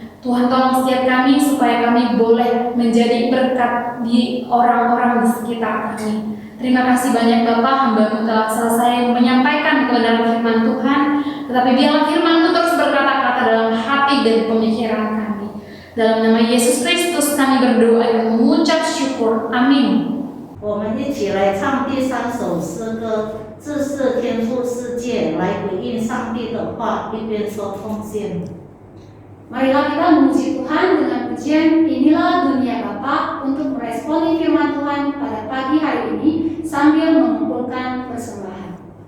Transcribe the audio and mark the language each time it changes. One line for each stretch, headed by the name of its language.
Indonesian: Tuhan tolong setiap kami supaya kami boleh menjadi berkat di orang-orang di sekitar kami. Terima kasih banyak Bapak, hamba-Mu telah selesai menyampaikan kebenaran firman Tuhan. Tetapi biarlah firman-Mu terus berkata-kata dalam hati dan pemikiran kami. Dalam nama Yesus Kristus kami berdoa dan mengucap syukur. Amin.
Chinese: 我们一起来唱第3首诗歌，自是天父世界，来回应上帝的话，一边说奉献。
Indonesian: Marilah kita memuji Tuhan dengan pujian Inilah Dunia Bapa untuk meresponi firman Tuhan pada pagi hari ini sambil mengumpulkan persembahan.